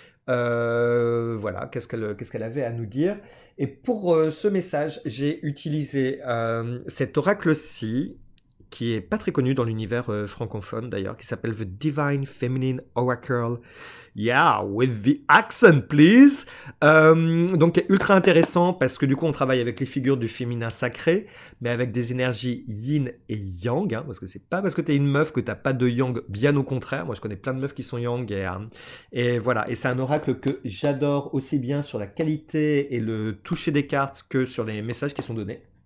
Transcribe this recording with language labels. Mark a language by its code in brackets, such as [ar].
[fr] Voilà, qu'est-ce qu'elle avait à nous dire. Et pour ce message, j'ai utilisé cet oracle-ci, qui est pas très connu dans l'univers francophone d'ailleurs, qui s'appelle The Divine Feminine Oracle. [en] Yeah, with the accent, please. [fr] Donc, ultra intéressant parce que du coup, on travaille avec les figures du féminin sacré, mais avec des énergies yin et yang, hein, parce que c'est pas parce que t'es une meuf que t'as pas de yang, bien au contraire. Moi, je connais plein de meufs qui sont yang et voilà. Et c'est un oracle que j'adore aussi bien sur la qualité et le toucher des cartes que sur les messages qui sont donnés.